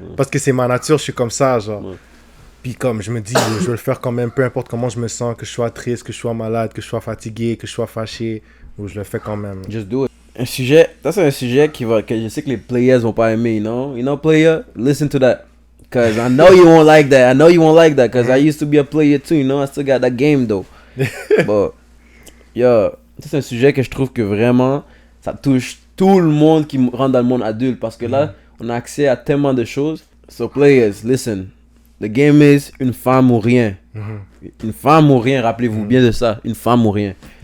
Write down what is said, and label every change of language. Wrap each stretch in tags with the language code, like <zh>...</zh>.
<fr>Parce que c'est ma nature, je suis comme ça, genre. Puis comme je me dis, je vais le faire quand même, peu importe comment je me sens, que je sois triste, que je sois malade, que je sois fatigué, que je sois fâché, ou je le fais quand même.</fr> <en>Just do it.</en> <fr>Ça c'est un sujet que je sais que les players vont pas aimer, you know, player, listen to that.</fr> <en>Cause I know you won't like that. Cause I used to be a player too, you know. I still got that game though.</en> <fr>But, ça c'est un sujet que je trouve que vraiment, ça touche tout le monde qui rentre dans le monde adulte. Parce que là, on a accès à tellement de choses. So players, listen. The game is une femme ou rien. Une femme ou rien, rappelez-vous bien de ça. Une femme ou rien.</fr>